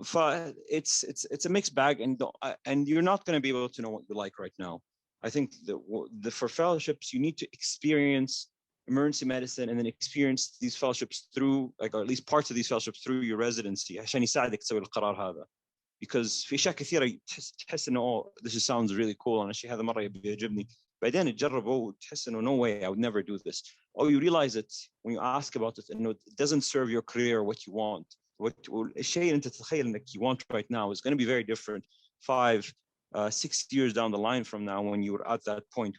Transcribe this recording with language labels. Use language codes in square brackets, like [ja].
[en] It's a mixed bag, and you're not going to be able to know what you like right now. I think for fellowships, you need to experience emergency medicine and then experience these fellowships through, like, or at least parts of these fellowships through your residency [ar] عشان يساعدك تسوي القرار هذا. [en] Because [ar] في أشياء كثيرة تحس إنه [en] this sounds really cool [ar] أنا الشيء هذا مرة بيعجبني. بعدين تجربه وتحس إنه [en] no way I would never do this. Or you realize it when you ask about it, and it doesn't serve your career or what you want. [ar] الشيء اللي أنت تتخيل إنك [en] you want right now is going to be very different 5-6 years down the line from now when you're at that point.